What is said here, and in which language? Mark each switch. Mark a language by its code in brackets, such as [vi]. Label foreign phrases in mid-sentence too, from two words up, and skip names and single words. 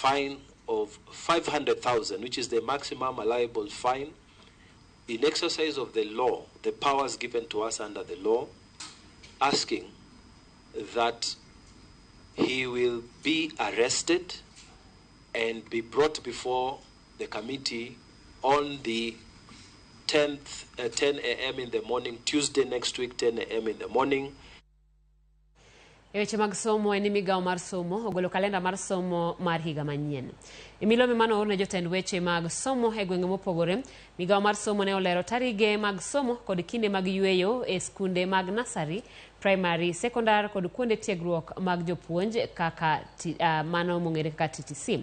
[en] fine of 500,000, which is the maximum allowable fine, in exercise of the law, the powers given to us under the law, asking that he will be arrested and be brought before the committee on the 10 a.m. in the morning, Tuesday next week, 10 a.m. in the morning. [luo] Weche mag somo en migawo mar somo ogolo kalenda mar somo mar higa manyien. Milomi mano ne jotend weche mag somo e gwenge mopogore. Migawo mar somo ne olero tarige mag somo kod kinde mag yueyo e skunde mag nursery, primary, secondary kod kuonde tiegruok mag jopuonj kaka mano mong'ere kaka TTC.